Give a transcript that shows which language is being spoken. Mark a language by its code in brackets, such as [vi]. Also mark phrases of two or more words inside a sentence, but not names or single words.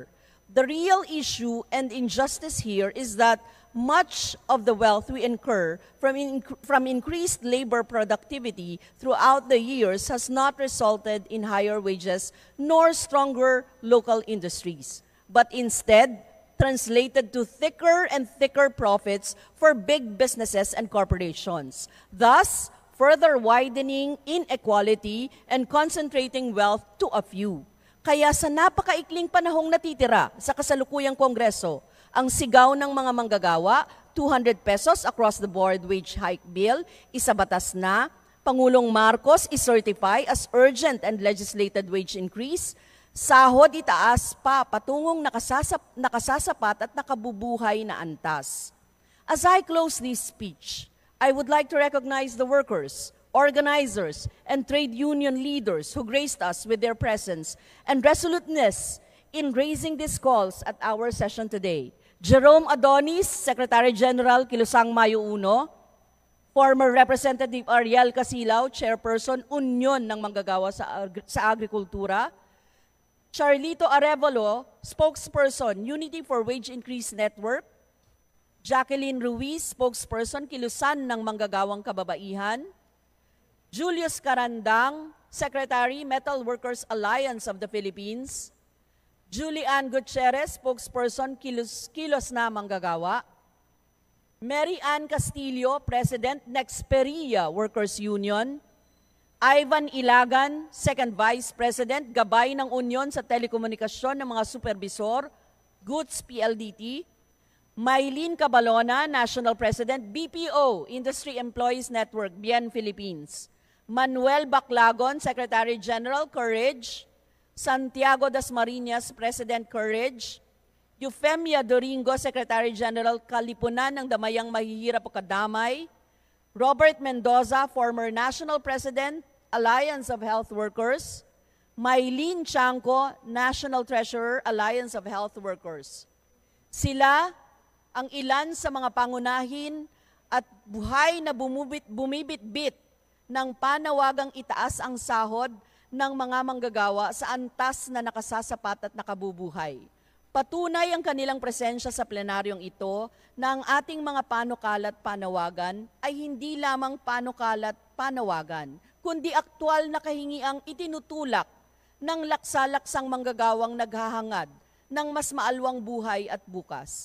[en] The real issue and injustice here is that much of the wealth we incur from increased labor productivity throughout the years has not resulted in higher wages nor stronger local industries, but instead translated to thicker and thicker profits for big businesses and corporations, thus further widening inequality and concentrating wealth to a few. [tl] Kaya sa napakaikling panahong natitira sa kasalukuyang Kongreso, ang sigaw ng mga manggagawa, 200 [en] pesos across the board wage hike bill, [tl] isabatas na, Pangulong Marcos i-certify [en] as urgent and legislated wage increase, [tl] sahod itaas pa patungong nakasasapat at nakabubuhay na antas. [en] As I close this speech, I would like to recognize the workers, organizers, and trade union leaders who graced us with their presence and resoluteness in raising these calls at our session today. Jerome Adonis, Secretary General, Kilusang Mayo 1, former Representative Ariel Casilaw, Chairperson, Union ng Manggagawa sa Agrikultura, Charlito Arevalo, spokesperson, Unity for Wage Increase Network, Jacqueline Ruiz, spokesperson, Kilusan ng Manggagawang Kababaihan, Julius Carandang, Secretary, Metal Workers Alliance of the Philippines, Julian Gutierrez, spokesperson, Kilos na Manggagawa, Mary Ann Castillo, President, Nexperia Workers Union, Ivan Ilagan, Second Vice President, Gabay ng Union sa Telekomunikasyon ng mga Supervisor, Goods PLDT, Maylene Cabalona, National President, BPO, Industry Employees Network, BIEN Philippines, Manuel Baclagon, Secretary General, Courage, Santiago Dasmariñas, President, Courage, Eufemia Doringo, Secretary General, Kalipunan ng Damayang Mahihirap o Kadamay, Robert Mendoza, former National President, Alliance of Health Workers, Maylene Chanco, National Treasurer, Alliance of Health Workers. [tl] Sila ang ilan sa mga pangunahin at buhay na bumibit-bit ng panawagang itaas ang sahod ng mga manggagawa sa antas na nakasasapat at nakabubuhay. Patunay ang kanilang presensya sa plenaryong ito na ang ating mga panukalat panawagan ay hindi lamang panukalat panawagan, kundi aktwal na kahingiang itinutulak ng laksa-laksang manggagawang naghahangad ng mas maalwang buhay at bukas.